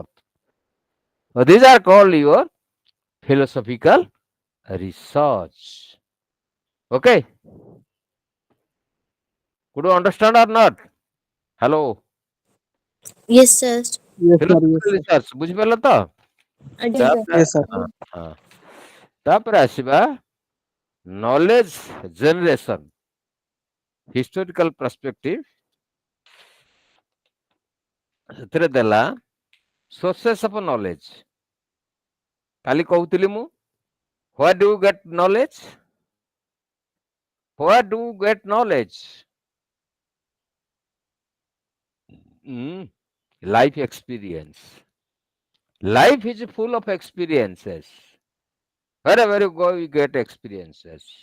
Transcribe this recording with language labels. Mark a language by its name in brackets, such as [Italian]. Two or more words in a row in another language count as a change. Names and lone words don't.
[English] So these are called your philosophical research. Okay, could you understand or not? Hello, Yes, sir. Yes, sir. Yes, philosophical sir. [Odia] research ବୁଝିପାରିଲ ତ? Aଜ୍ଞା। ତାପରେ [English] Yes, sir. [Odia] ହଁ ହଁ ତାପରେ ଆସିବା [English] knowledge generation, historical perspective, [Odia] ସେଥିରେ ଦେଲା [English] sources of knowledge. [Odia] କାଲି କହୁଥିଲି ମୁଁ, [English] where do you get knowledge? Where do you get knowledge? Life experience. Life is full of experiences. Wherever you go, you get experiences.